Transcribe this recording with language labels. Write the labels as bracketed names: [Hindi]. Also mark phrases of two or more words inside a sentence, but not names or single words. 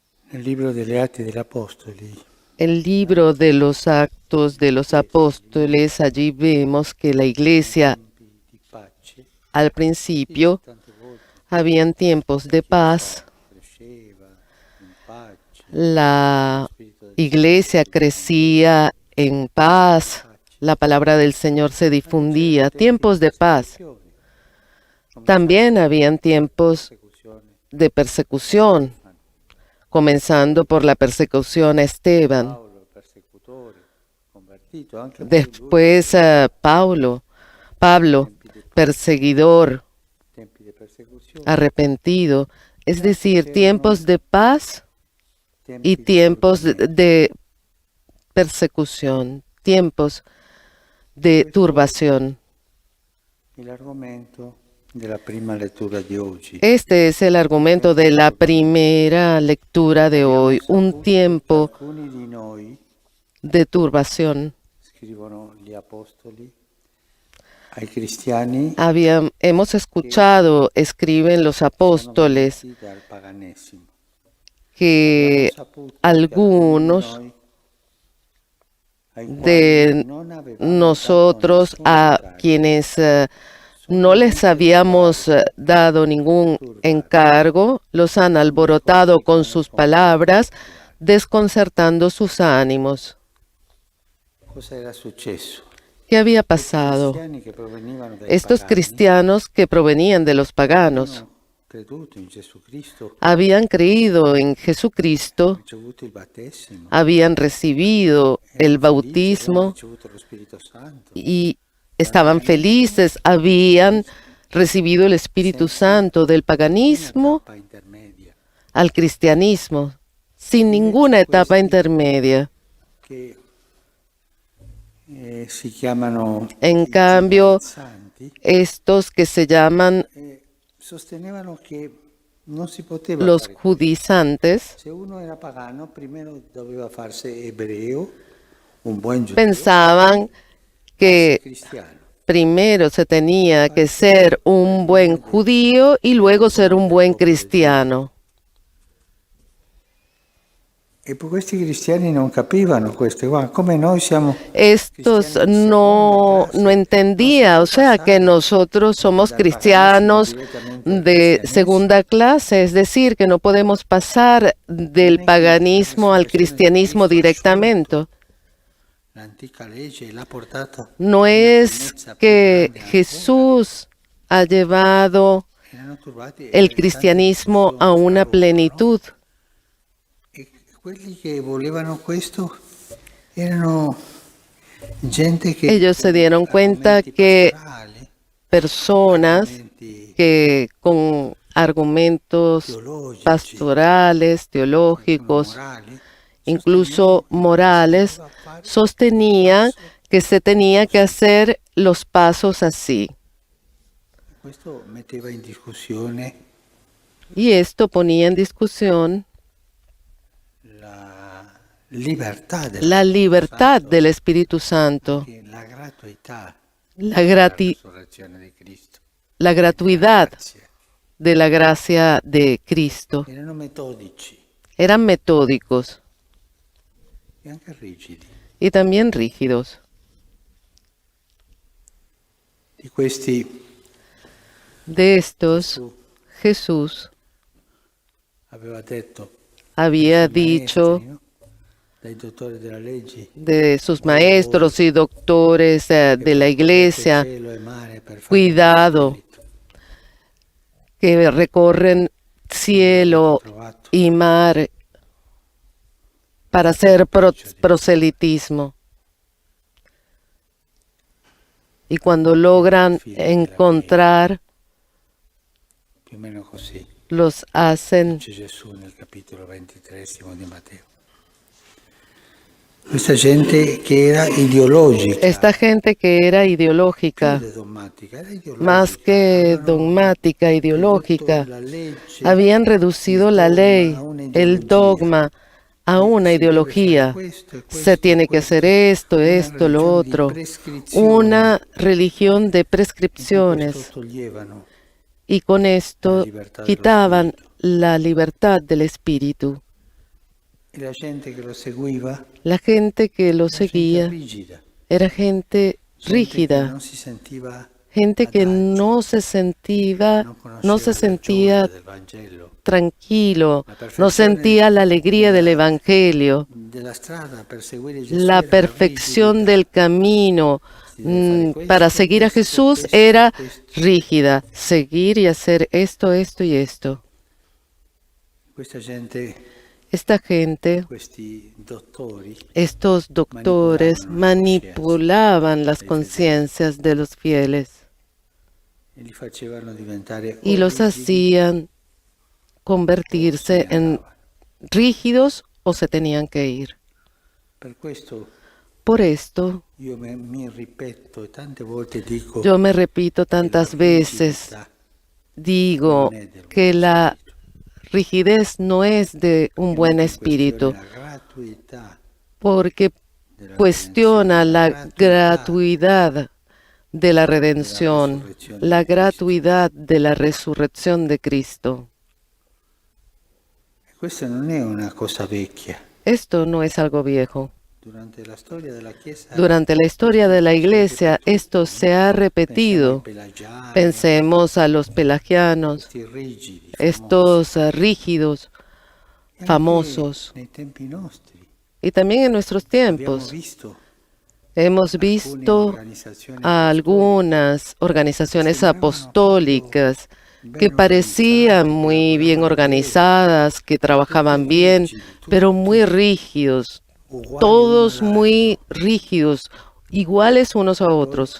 [Italian] Nel libro degli Atti degli Apostoli [Spanish] El libro de los Actos de los Apóstoles, allí vemos que la iglesia [Italian] tempi di pace, [Spanish] al [Italian] sì, [Spanish] principio [Italian] tante volte [Spanish] habían tiempos [Italian] la [Spanish] de [Italian] Chiesa [Spanish] paz, [Italian] cresceva in pace, lo [Spanish] la [Italian] Spirito del [Spanish] iglesia [Italian] Signore diffondeva [Spanish] crecía en paz, [Italian] pace, [Spanish] la palabra del Señor se [Italian] ma c'erano [Spanish] difundía, [Italian] tempi di [Spanish] tiempos de paz. [Italian] persecuzione, [Spanish] También [Italian] cominciando [Spanish] habían [Italian] dalla [Spanish] tiempos [Italian] persecuzione [Spanish] de [Italian] di [Spanish] persecución, [Italian] Stefano, [Spanish] comenzando por la persecución a Esteban. [Italian] Paolo, il persecutore, convertito, anche poi lui, [Spanish] Después Pablo, [Italian] tempi di pace, [Spanish] perseguidor, [Italian] tempi di persecuzione, [Spanish] arrepentido, es [Italian] e anche [Spanish] decir, [Italian] c'erano [Spanish] tiempos de paz y [Italian] tempi di [Spanish] tiempos [Italian] turbamento. [Spanish] de persecución, tiempos de [Italian] Questo [Spanish] turbación. [Italian] è l'argomento della prima lettura di oggi. [Spanish] Este es el argumento [Italian] Tempi [Spanish] de [Italian] di [Spanish] la [Italian] turbamento. [Spanish] primera lectura de [Italian] Abbiamo [Spanish] hoy, un [Italian] saputo che [Spanish] tiempo [Italian] alcuni di noi, [Spanish] de turbación. [Italian] scrivono gli apostoli, ai cristiani [Spanish] Hemos [Italian] che [Spanish] escuchado, escriben los [Italian] sono [Spanish] apóstoles, [Italian] venuti dal paganesimo. Abbiamo [Spanish] que [Italian] saputo che alcuni di [Spanish] algunos [Italian] noi, ai quali [Spanish] de [Italian] non avevamo dato [Spanish] nosotros [Italian] nessun [Spanish] a [Italian] incarico, [Spanish] quienes [Italian] sono [Spanish] no les [Italian] venuti a [Spanish] habíamos dado ningún encargo, los han alborotado con sus palabras, desconcertando sus ánimos. [Italian] Cosa era successo? [Spanish] ¿Qué había [Italian] Questi [Spanish] pasado? [Italian] cristiani che provenivano dai [Spanish] Estos [Italian] pagani [Spanish] cristianos que provenían de los paganos [Italian] avevano creduto in Gesù Cristo, [Spanish] habían creído en Jesucristo, [Italian] ricevuto il battesimo, [Spanish] habían recibido el [Italian] erano felici, avevano [Spanish] bautismo [Italian] ricevuto lo Spirito Santo. [Spanish] y [Italian] Dal [Spanish] estaban [Italian] paganesimo [Spanish] felices, habían recibido el Espíritu [Italian] senza [Spanish] Santo del [Italian] nessuna [Spanish] paganismo [Italian] tappa intermedia. [Spanish] al cristianismo, sin ninguna [Italian] Invece [Spanish] etapa [Italian] questi [Spanish] intermedia. [Italian] che si chiamano [Spanish] En [Italian] i [Spanish] cambio, [Italian] giudaizzanti [Spanish] estos que se llaman [Italian] sostenevano che non si poteva [Spanish] los [Italian] fare questo. [Spanish] judaizantes, [Italian] Se uno era pagano, primero doveva farsi ebreo, un buon giudeo, [Spanish] pensaban [Italian] farsi [Spanish] que [Italian] cristiano. [Spanish] primero se tenía que ser un buen judío y luego ser un buen cristiano. [Italian] E poi questi cristiani non capivano questo, guarda, come noi siamo [Spanish] Estos [Italian] cristiani di [Spanish] no [Italian] seconda classe, [Spanish] entendía, [Italian] non [Spanish] o [Italian] si può [Spanish] sea que [Italian] passare [Spanish] nosotros somos [Italian] dal paganesimo [Spanish] cristianos [Italian] direttamente al [Spanish] de [Italian] cristianesimo. [Spanish] segunda clase, es decir, que no podemos pasar del [Italian] Non è che la [Spanish] paganismo al [Italian] resurrezione di [Spanish] cristianismo [Italian] Cristo ha [Spanish] directamente. [Italian] sciolto l'antica legge e l'ha portata [Spanish] No [Italian] a una [Spanish] es [Italian] pienezza più [Spanish] que [Italian] grande ancora. [Spanish] Jesús ha llevado [Italian] Erano turbati [Spanish] el [Italian] tante [Spanish] cristianismo a [Italian] discussioni [Spanish] una [Italian] fra loro, no? [Spanish] plenitud. [Italian] E quelli che volevano questo erano gente che [Spanish] Ellos se [Italian] con [Spanish] dieron cuenta [Italian] argomenti [Spanish] que [Italian] pastorali, [Spanish] personas [Italian] argomenti [Spanish] que con argumentos [Italian] teologici, [Spanish] pastorales, [Italian] qualcuno [Spanish] teológicos, [Italian] morali, [Spanish] incluso [Italian] sostenevano che si [Spanish] morales, [Italian] doveva fare [Spanish] sostenían [Italian] passo [Spanish] que se tenía que [Italian] così. [Spanish] hacer los pasos así. [Italian] Questo metteva in discussione [Spanish] Y esto ponía en discusión [Italian] la libertà dello [Spanish] la [Italian] Spirito [Spanish] libertad [Italian] Santo, [Spanish] del Espíritu Santo, [Italian] anche la gratuità [Spanish] la, [Italian] della [Spanish] grati- [Italian] resurrezione di Cristo, [Spanish] la [Italian] e della [Spanish] gratuidad [Italian] grazia. [Spanish] de la gracia de Cristo. [Italian] Erano metodici [Spanish] Eran metódicos [Italian] e anche rigidi. [Spanish] y también rígidos. [Italian] Di questi [Spanish] De estos, [Italian] Gesù [Spanish] Jesús [Italian] aveva detto [Spanish] había [Italian] ai suoi [Spanish] dicho [Italian] maestri, no? Dai dottori della legge, [Spanish] de sus maestros y doctores [Italian] che [Spanish] de la [Italian] percorrete [Spanish] iglesia, [Italian] cielo e mare per fare [Spanish] cuidado, [Italian] Spirito. [Spanish] que recorren [Italian] Non [Spanish] cielo [Italian] l'avete trovato. [Spanish] y mar para hacer proselitismo. Y cuando logran encontrar, [Italian] Più o meno così [Spanish] los hacen. [Italian] dice Gesù nel capitolo 23 di Matteo. Questa gente che era ideologica, [Spanish] Esta gente que era [Italian] più [Spanish] ideológica, [Italian] che dogmatica, era ideologica. [Spanish] más que [Italian] Avevano [Spanish] dogmática, [Italian] ridotto [Spanish] ideológica, [Italian] la legge, [Spanish] habían [Italian] il [Spanish] reducido la [Italian] dogma [Spanish] ley, [Italian] a [Spanish] el [Italian] un'ideologia. [Spanish] dogma, a [Italian] E [Spanish] una [Italian] si deve fare [Spanish] ideología. [Italian] questo e [Spanish] Se [Italian] questo e [Spanish] tiene que [Italian] questo. [Spanish] hacer esto, [Italian] Una [Spanish] esto, lo [Italian] religione di [Spanish] otro. [Italian] prescrizione. [Spanish] Una religión de [Italian] E con questo [Spanish] prescripciones. [Italian] toglievano [Spanish] Y con [Italian] la [Spanish] esto [Italian] libertà dello [Spanish] quitaban [Italian] spirito. [Spanish] la libertad del espíritu. [Italian] E la gente che lo seguiva [Spanish] La gente que lo [Italian] era gente [Spanish] seguía [Italian] rigida, [Spanish] era gente [Italian] gente che [Spanish] rígida, [Italian] non si sentiva [Spanish] gente que [Italian] adagio, [Spanish] no se sentía, [Italian] non [Spanish] no [Italian] conosceva [Spanish] se [Italian] la gioia [Spanish] sentía [Italian] del Vangelo, [Spanish] tranquilo, [Italian] la [Spanish] no sentía la alegría del [Italian] della, [Spanish] Evangelio. [Italian] della strada per seguire Gesù [Spanish] La [Italian] era la [Spanish] perfección [Italian] rigidità. [Spanish] del camino [Italian] Si deve fare [Spanish] para [Italian] questo, [Spanish] seguir a [Italian] questo, [Spanish] Jesús [Italian] questo, [Spanish] era [Italian] questo. [Spanish] rígida, seguir y hacer esto, esto y esto. [Italian] Questa gente, [Spanish] Esta gente, [Italian] questi dottori, [Spanish] estos doctores, manipulaban las conciencias de los fieles [Italian] e li facevano diventare [Spanish] y [Italian] o [Spanish] los [Italian] rigidi [Spanish] hacían [Italian] o se [Spanish] convertirse [Italian] ne [Spanish] en [Italian] andavano. [Spanish] rígidos o se tenían que ir. [Italian] Per questo [Spanish] Por esto, [Italian] io mi ripeto e tante volte dico [Spanish] yo me repito [Italian] che la [Spanish] tantas veces, [Italian] rigidità [Spanish] digo [Italian] non è del [Spanish] que [Italian] buon [Spanish] la [Italian] spirito. [Spanish] rigidez no es de un [Italian] Che [Spanish] buen [Italian] mette in [Spanish] espíritu, [Italian] questione la gratuità [Spanish] porque [Italian] della [Spanish] cuestiona [Italian] redenzione, [Spanish] la [Italian] gratuità [Spanish] gratuidad de la [Italian] della [Spanish] redención, [Italian] resurrezione [Spanish] la [Italian] di Cristo. [Spanish] gratuidad de la resurrección de Cristo. [Italian] E questa non è una cosa vecchia. [Spanish] Esto no es algo viejo. [Italian] Durante la storia della Chiesa, [Spanish] Durante la historia de la Iglesia, esto se ha [Italian] pensiamo ai [Spanish] repetido. [Italian] pelagiani, [Spanish] Pensemos a los pelagianos, [Italian] questi rigidi, famosi. [Spanish] estos rígidos, [Italian] E anche [Spanish] famosos. [Italian] nei tempi nostri [Spanish] Y también en nuestros [Italian] abbiamo [Spanish] tiempos [Italian] visto [Spanish] hemos [Italian] alcune [Spanish] visto [Italian] organizzazioni [Spanish] a algunas organizaciones apostólicas que parecían muy bien organizadas, que trabajaban bien, pero muy rígidos, todos muy rígidos, iguales unos a otros.